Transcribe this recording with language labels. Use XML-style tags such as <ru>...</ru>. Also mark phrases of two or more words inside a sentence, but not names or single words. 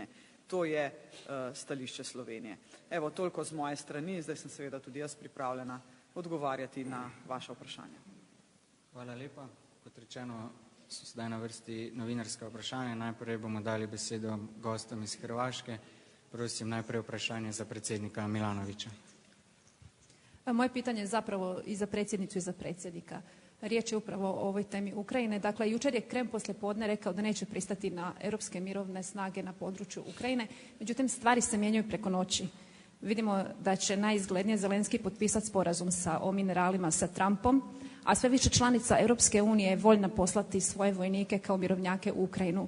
<sl>To je stališče Slovenije. Evo, toliko z moje strani, zdaj sem seveda tudi jaz pripravljena odgovarjati na vaše vprašanje. Hvala lepa. Kot rečeno, so sedaj na vrsti novinarska vprašanja. Najprej bomo dali besedo gostom iz Hrvaške. Prosim, najprej vprašanje za predsednika Milanovića.</sl> <hr>Moje pitanje je zapravo i za predsjednicu i za predsjednika. Riječ je upravo o ovoj temi Ukrajine. Dakle, jučer je Krem poslijepodne rekao da neće pristati na europske mirovne snage na području Ukrajine. Međutim, stvari se mijenjaju preko noći. Vidimo da će najizglednije Zelenski potpisati sporazum o mineralima sa Trumpom, a sve više članica Europske unije je voljna poslati svoje vojnike kao mirovnjake u Ukrajinu.</hr>